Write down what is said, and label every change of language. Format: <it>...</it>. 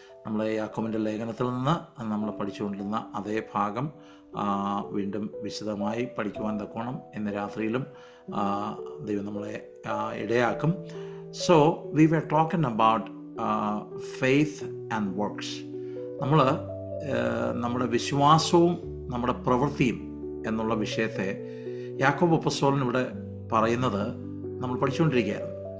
<ml>നമ്മൾ യാക്കോബിൻ്റെ ലേഖനത്തിൽ നിന്ന് നമ്മൾ പഠിച്ചുകൊണ്ടിരുന്ന അതേ ഭാഗം വീണ്ടും വിശദമായി പഠിക്കുവാൻ തക്കോണം ഇന്ന് രാത്രിയിലും ദൈവം നമ്മളെ ഇടയാക്കും.</ml> <en>So we were talking about faith and works.</en> <ml>നമ്മൾ നമ്മുടെ വിശ്വാസവും നമ്മുടെ പ്രവൃത്തിയും എന്നുള്ള വിഷയത്തെ യാക്കോബ് അപ്പോസ്തലൻ ഇവിടെ പറയുന്നത് നമ്മൾ പഠിച്ചുകൊണ്ടിരിക്കുകയായിരുന്നു.</ml>